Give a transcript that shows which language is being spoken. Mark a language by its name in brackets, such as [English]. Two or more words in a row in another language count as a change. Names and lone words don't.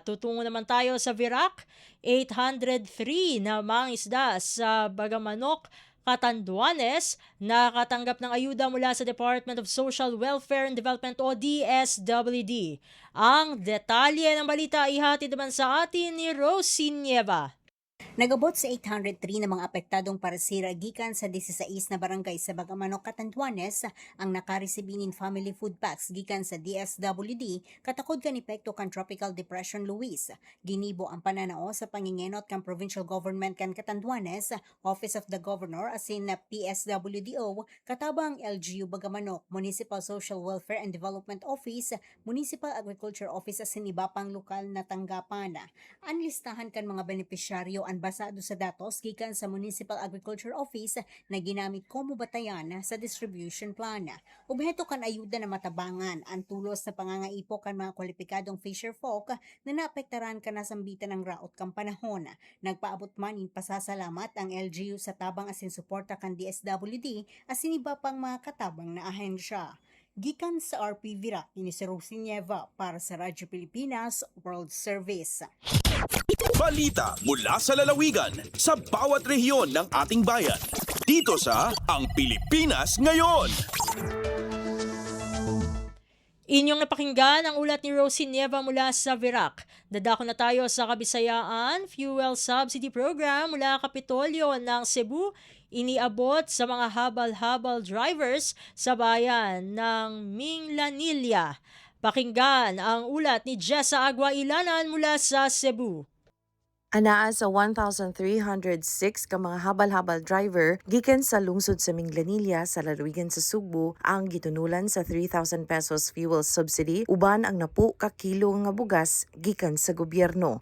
[Filipino] Tutungo naman tayo sa Virac, 803 na mangisda sa Bagamanok, Catanduanes, nakatanggap ng ayuda mula sa Department of Social Welfare and Development o DSWD. Ang detalye ng balita ihatid naman sa atin ni Rosie Nieva. [Bikol] Nagabot sa 803 na mga apektadong paresira gikan sa 16 na barangay sa Bagamanok, Catanduanes ang nakaresibinin [English] family food packs [Bikol] gikan sa DSWD katakod kan epekto kan Tropical Depression Luis. Ginibo ang pananao sa pangingenot kan Provincial Government kan Catanduanes, Office of the Governor asin na PSWDO, katabang LGU Bagamanok, Municipal Social Welfare and Development Office, Municipal Agriculture Office asin iba pang lokal na tanggapan. Anlistahan kan mga benepisyaryo ang basado sa datos gikan sa Municipal Agriculture Office na ginamit komo batayan sa [English] distribution plan. [Bikol] Obheto kan ayuda na matabangan ang tulos sa pangangaipo kan mga kwalipikadong [English] fisher folk [Bikol] na naapektaran kan nasambitan ng raot kan panahon. Nagpaabot man in pasasalamat ang LGU sa tabang asin suporta kan DSWD asin iba pang mga katabang na ahensya. Gikan sa RP Virac, ini si Rosie Nieva para sa Radyo Pilipinas World Service. [Filipino] Balita mula sa lalawigan sa bawat rehiyon ng ating bayan. Dito sa Ang Pilipinas Ngayon. Inyong napakinggan ang ulat ni Rosie Nieva mula sa Virac. Dadako na tayo sa Kabisayaan Fuel Subsidy Program mula Kapitolyo ng Cebu. Iniabot sa mga habal-habal drivers sa bayan ng Minglanilla. Pakinggan ang ulat ni Jessa Agua Ilanan mula sa Cebu. [Cebuano] Anaa sa 1,306 ka mga habal-habal driver gikan sa lungsod sa Minglanilla sa lalawigan sa Sugbo ang gitunulan sa 3,000 pesos [English] fuel subsidy [Cebuano] uban ang 10 ka kilo nga bugas gikan sa gobyerno.